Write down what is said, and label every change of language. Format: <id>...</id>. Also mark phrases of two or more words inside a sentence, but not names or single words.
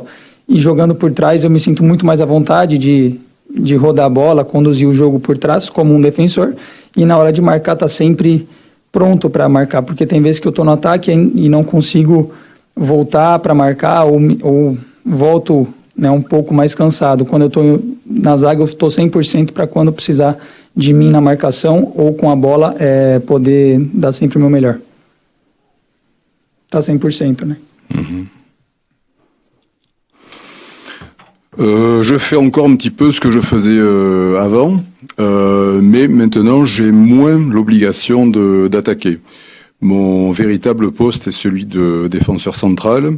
<pt>E jogando por trás eu me sinto muito mais à vontade de rodar a bola, conduzir o jogo por trás como um defensor, e na hora de marcar tá sempre pronto para marcar, porque tem vezes que eu tô no ataque e não consigo voltar para marcar, ou volto, né, um pouco mais cansado. Quando eu estou na zaga, eu estou 100% para quando precisar de mim na marcação ou com a bola, poder dar sempre o meu melhor. Tá 100%, né?</pt> <fr>Je fais encore un petit peu ce que je faisais avant, mais maintenant j'ai moins l'obligation d'attaquer. Mon véritable poste est celui de défenseur central.</fr>